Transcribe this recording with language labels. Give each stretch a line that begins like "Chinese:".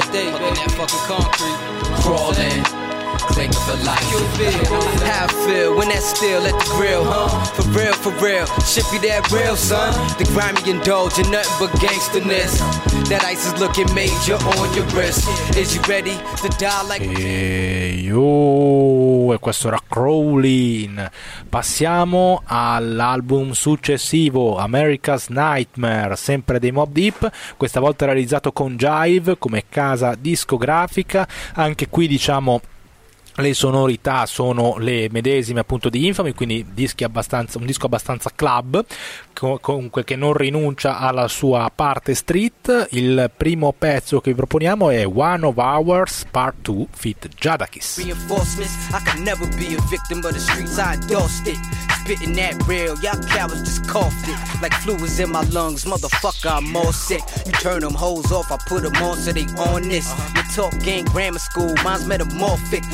English: stay in that fucking concrete, crawling. How I feel when that steel at the grill, huh? For real, shit be that real, son. The grimy indulge in nothing but gangsterness. That ice is looking major on your wrist. Is you ready to die like me?
Italian: Yo, e questo era Crawling. Passiamo all'album successivo, America's Nightmare, sempre dei Mobb Deep, questa volta realizzato con Jive come casa discografica. Anche qui diciamo le sonorità sono le medesime appunto di Infamy, quindi dischi abbastanza, un disco abbastanza club, comunque che non rinuncia alla sua parte street. Il primo pezzo che vi proponiamo è One of Ours Part 2 feat. Jadakiss.
English: Reinforcements, I can never be a victim of the streets, I endorsed it. Spitting that real, y'all cowards just coughed it. Like flu was in my lungs, motherfucker, I'm all sick. You turn them hoes off, I put them on so they on this. You talk gang grammar school, mine's metamorphic.